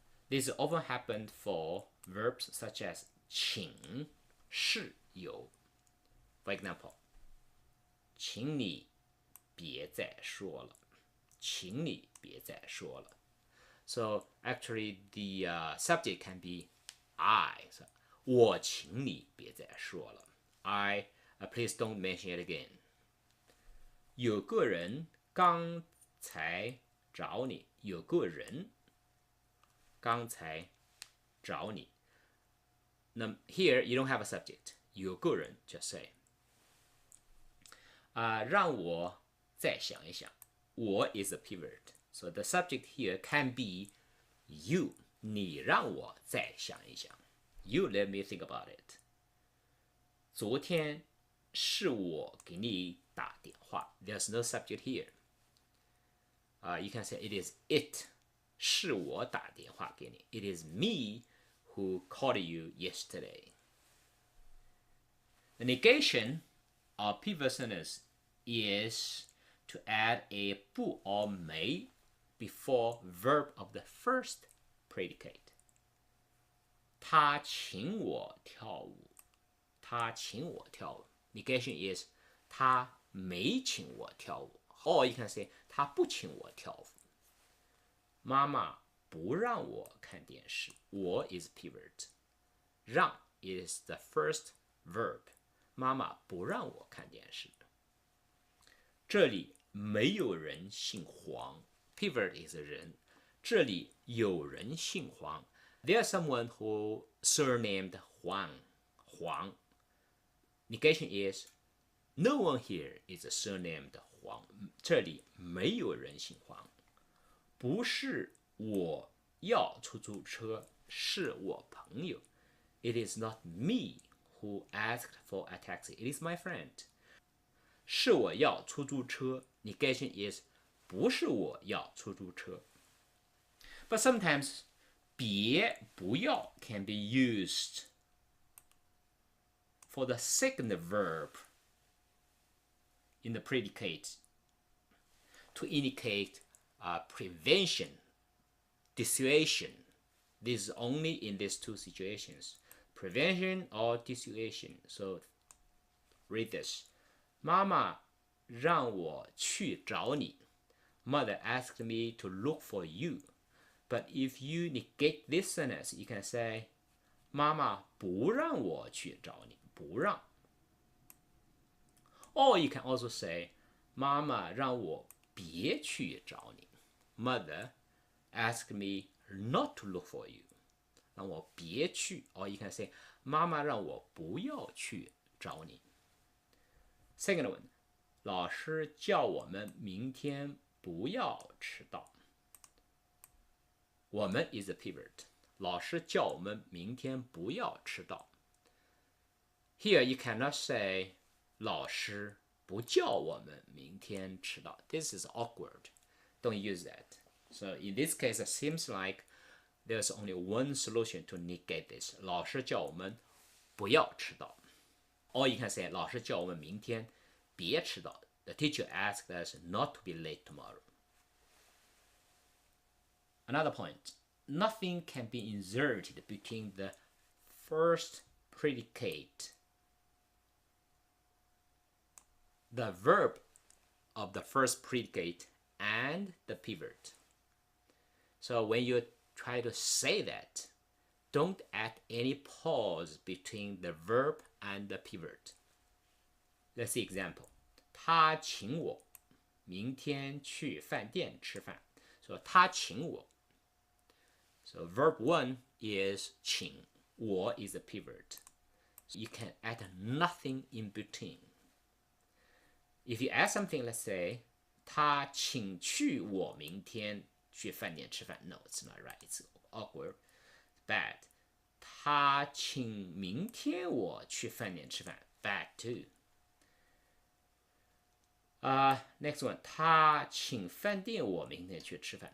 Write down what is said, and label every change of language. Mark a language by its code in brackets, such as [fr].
[en] This often happens for verbs such as 请是有 For example, [zh] 请你别再说了请你别再说了 [en] So actually the subject can be I. So, [zh] 我请你别再说了 [en] please don't mention it again. [zh] 有个人刚才找你，有个人刚才找你。 [en] 那 here you don't have a subject， [zh] 有个人 [en] just say。 [zh] 让我再想一想。 [en] 我 is a pivot, so the subject here can be you。 [zh] 你让我再想一想。 [en] You let me think about it。 [zh] 昨天是我给你打电话。 [en] There's no subject here. You can say it is it. [zh] 是我打电话给你。 [en] It is me who called you yesterday. The negation of pivot sentence is to add a 不 or 没 before verb of the first predicate. [zh] 他请我跳舞。他请我跳舞。 [en] Negation is [zh] 他没请我跳舞。 [en] Or you can say [zh] 他不请我跳舞。妈妈不让我看电视。我 is pivot. 让 [en] is the first verb. [zh] 妈妈不让我看电视。这里没有人姓黄。 [en] Pivot is a [zh] 人。这里有人姓黄。 [en] There's someone who surnamed Huang. Huang. Negation is no one here is surnamed Huang. [zh] 这里没有人姓黄。不是我要出租车，是我朋友。 [en] It is not me who asked for a taxi. It is my friend. [zh] 是我要出租车。 [en] Negation is [zh] 不是我要出租车。 [en] But sometimes [zh] 别不要 [en] can be used for the second verb in the predicate to indicate prevention, dissuasion. This is only in these two situations, prevention or dissuasion. So read this. [zh] 妈妈让我去找你。 [en] Mother asked me to look for you. But if you negate this sentence, you can say [zh] 妈妈不让我去找你。不让。 [en] Or you can also say [zh] 妈妈让我别去找你。 [en] Mother asked me not to look for you. [zh] 让我别去。 [en] Or you can say [zh] 妈妈让我不要去找你。 [en] Second one, [zh] 老师叫我们明天不要迟到。 [en] 我们 is a pivot. [zh] 老师叫我们明天不要迟到。 [en] Here you cannot say [zh] 老师不叫我们明天迟到。 [en] This is awkward. Don't use that. So in this case, it seems like there's only one solution to negate this. [zh] 老师叫我们不要迟到。 [en] Or you can say [zh] 老师叫我们明天别迟到。 [en] The teacher asked us not to be late tomorrow. Another point, nothing can be inserted between the first predicate, the verb of the first predicate, and the pivot. So when you try to say that, don't add any pause between the verb and the pivot. Let's see example. [zh] 他请我明天去饭店吃饭。 [en] So [zh] 他请我。 [en] So verb 1 is 请。我 is a pivot. So you can add nothing in between. If you add something, let's say [zh] 他请去我明天去饭店吃饭。 [en] No, it's not right. It's awkward. It's bad. [zh] 他请明天我去饭店吃饭。 [en] Bad too. Next one. [zh] 他请饭店我明天去吃饭。